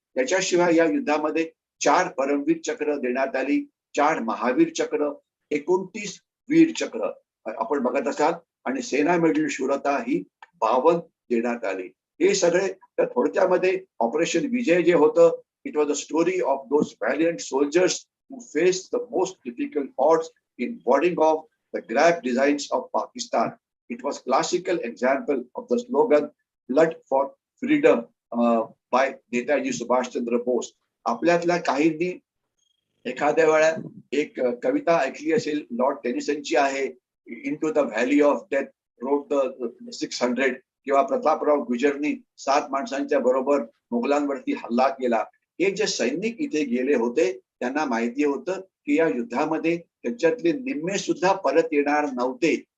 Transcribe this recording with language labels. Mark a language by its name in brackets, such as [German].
[Marathi] त्याच्याशिवाय या युद्धामध्ये 4 परमवीर चक्र देण्यात आली, 4 महावीर चक्र, 29 वीर चक्र आपण बघत असाल, आणि सेना मेडल शूरता ही 52 देण्यात आली. हे सगळे तर थोडक्यामध्ये ऑपरेशन विजय जे होतं, [English] It was a story of those valiant soldiers who faced the most difficult odds in warding off the grab designs of Pakistan. It was classical example of the slogan "Blood for Freedom" by Netaji Subhash Chandra Bose. [Marathi] आपल्यातल्या काहींनी एखाद्या वेळा एक कविता ऐकली असेल Lord टेनिसनची आहे, [English] into the valley of death rode the 600, [Marathi] किंवा प्रतापराव गुजरनी 7 माणसांच्या बरोबर मुघलांवरती हल्ला केला. हे जे सैनिक इथे गेले होते त्यांना माहिती होतं की या युद्धामध्ये त्यांच्यातले निम्मे सुद्धा परत येणार नव्हते.